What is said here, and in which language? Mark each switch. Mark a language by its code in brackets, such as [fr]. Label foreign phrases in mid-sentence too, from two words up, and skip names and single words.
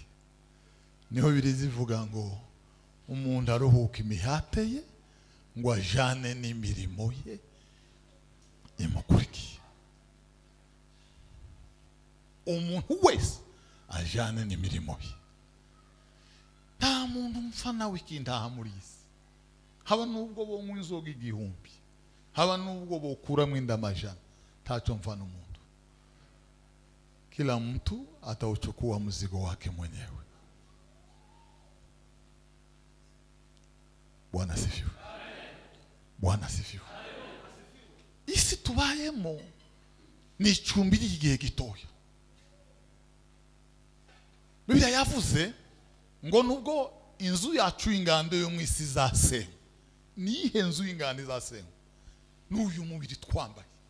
[rw] Niho birizivuga ngo umuntu aruhuka imihate ye, ngo ajane n'imirimo ye imukurikiye. umuntu wese ajyane n'imirimo ye. Nta muntu mpfa nawe ikindaha muri isi, haba nubwo bonywa inzoga 1000, haba nubwo bokuramo inda amajana, ntacyo mfa n'umuntu. [sw] Kila mtu atauchukua mzigo wake mwenyewe. Bwana asifiwe. Bwana asifiwe. [rw] Isi tubayemo ni icumbi ry'igihe gitoya. Bibiliya yavuze ngo nubwo inzu yacu ingando yo mu isi zasenywe, nihe nzu y'ingando zasenywe? N'uyu mubiri twambaye.